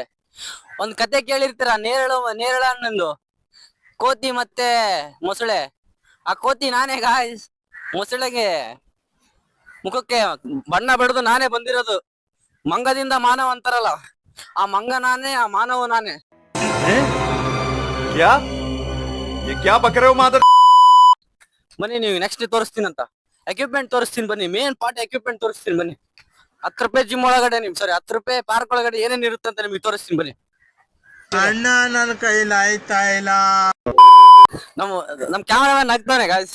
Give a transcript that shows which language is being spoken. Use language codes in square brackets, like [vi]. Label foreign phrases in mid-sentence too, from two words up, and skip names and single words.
[kn] ಒಂದ್ ಕತೆ ಕೇಳಿರ್ತೀರ, ನೇರಳ ಹಣ್ಣಂದು ಕೋತಿ ಮತ್ತೆ ಮೊಸಳೆ. ಆ ಕೋತಿ ನಾನೇ ಗಾಯ್ಸ್, ಮೊಸಳೆಗೆ ಮುಖಕ್ಕೆ ಬಣ್ಣ ಬಡ್ದು ನಾನೇ ಬಂದಿರೋದು. ಮಂಗದಿಂದ ಮಾನವ ಅಂತಾರಲ್ಲ, ಆ ಮಂಗ ನಾನೇ, ಆ ಮಾನವ ನಾನೇ. [hi] क्या ये क्या बक रहे हो मादर? [kn] ಬನ್ನಿ, ನೀವು ನೆಕ್ಸ್ಟ್ ತೋರಿಸ್ತೀನಂತ ಎಕ್ವಿಪ್ಮೆಂಟ್ ತೋರಿಸ್ತೀನಿ. ಬನ್ನಿ, [en] main part [kn] ಎಕ್ವಿಪ್ಮೆಂಟ್ ತೋರಿಸ್ತೀನಿ. ಬನ್ನಿ, 10 ರೂಪಾಯಿ ಜಿಮ್ ಒಳಗಡೆ 10 ರೂಪಾಯಿ ಪಾರ್ಕ್ ಒಳಗಡೆ ಏನೇನ್ ಇರುತ್ತೆ ಅಂತ ನಿಮ್ಗೆ ತೋರಿಸ್ತೀನಿ. ಬನ್ನಿ. ಅಣ್ಣ ನನ್ನ ಕೈಲಾಯ್ತಾ ಇಲ್ಲ. ನಮ್ ಕ್ಯಾಮರಾಮನ್ ಆಗ್ತಾನೆ ಗಾಯ್ಸ್.